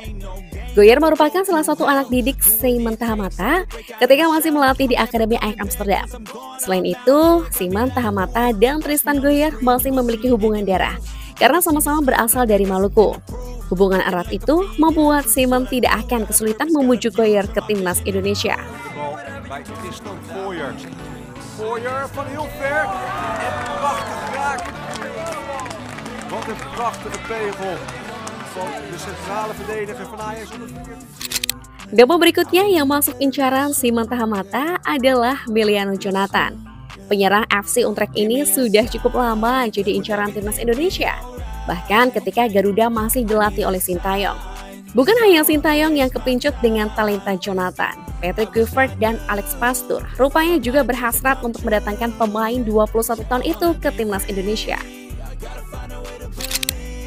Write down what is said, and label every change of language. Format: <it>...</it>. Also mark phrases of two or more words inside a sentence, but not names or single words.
<id>Goyer merupakan salah satu anak didik Simon Tahamata ketika masih melatih di Akademi Ajax Amsterdam. Selain itu, Simon Tahamata dan Tristan Goyer masih memiliki hubungan darah karena sama-sama berasal dari Maluku. Hubungan erat itu membuat Simon tidak akan kesulitan memujuk Goyer ke timnas Indonesia.</id> <nl>Gooijer van heel ver en prachtig raak. Wat een prachtige pegel van de centrale verdediger van Ajax.</nl> <id>Nama berikutnya yang masuk incaran Simon Tahamata adalah Emiliano Jonathan. Penyerang FC Utrecht ini sudah cukup lama jadi incaran timnas Indonesia, bahkan ketika Garuda masih dilatih oleh Sintayong. Bukan hanya Sintayong yang kepincut dengan talenta Jonathan, Patrick Kluivert dan Alex Pastoor rupanya juga berhasrat untuk mendatangkan pemain 21 tahun itu ke timnas Indonesia.</id>